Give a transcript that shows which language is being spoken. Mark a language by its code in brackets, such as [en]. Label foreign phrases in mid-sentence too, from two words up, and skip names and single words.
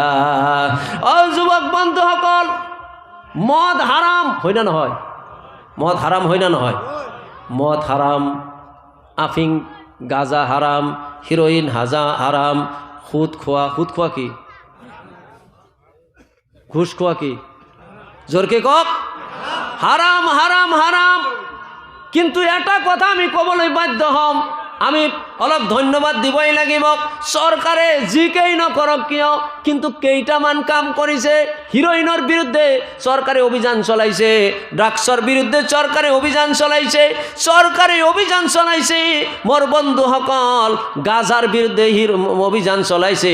[as] যুৱক বন্ধুসকল, মদ হাৰাম হয় না নহয়? মদ হাৰাম হয় না নহয়? মদ হাৰাম, আফিং গাঁজা হাৰাম, হিৰোইন হাৰাম, সুদ খোৱা কি? ঘুষ খোৱা কি? জোৰকে কওক হারাম, হারাম, হারাম। কিন্তু এটা কথা আমি ক'বলৈ বাধ্য হ'ম, আমি অলপ ধন্যবাদ দিবই লাগিব। চৰকাৰে যিকেই নকৰক কিয়, কিন্তু কেইটামান কাম কৰিছে। হিৰোইনৰ বিৰুদ্ধে চৰকাৰে অভিযান চলাইছে, ড্ৰাগছৰ বিৰুদ্ধে চৰকাৰে অভিযান চলাইছে, মোৰ বন্ধুসকল গাঁজাৰ বিৰুদ্ধে অভিযান চলাইছে।